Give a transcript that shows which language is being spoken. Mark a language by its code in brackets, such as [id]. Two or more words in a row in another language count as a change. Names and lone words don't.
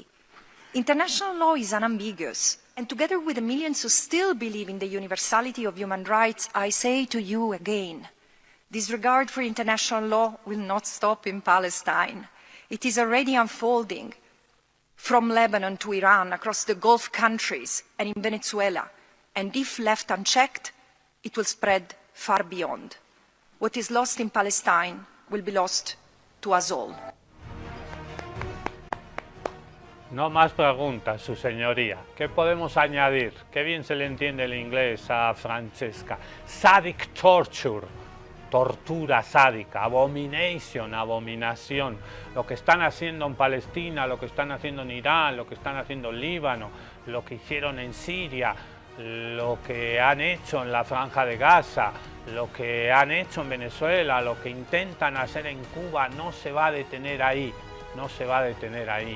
[en] International law is unambiguous, and together with the millions who still believe in the universality of human rights, I say to you again, disregard for international law will not stop in Palestine. It is already unfolding from Lebanon to Iran, across the Gulf countries and in Venezuela. And if left unchecked, it will spread far beyond. What is lost in Palestine will be lost to us all. [es] No más preguntas, su señoría. ¿Qué podemos añadir? Qué bien se le entiende el inglés a Francesca. [en] Sadic torture. [es] tortura sádica, abominación, lo que están haciendo en Palestina, lo que están haciendo en Irán, lo que están haciendo en Líbano, lo que hicieron en Siria, lo que han hecho en la Franja de Gaza, lo que han hecho en Venezuela, lo que intentan hacer en Cuba, no se va a detener ahí, no se va a detener ahí.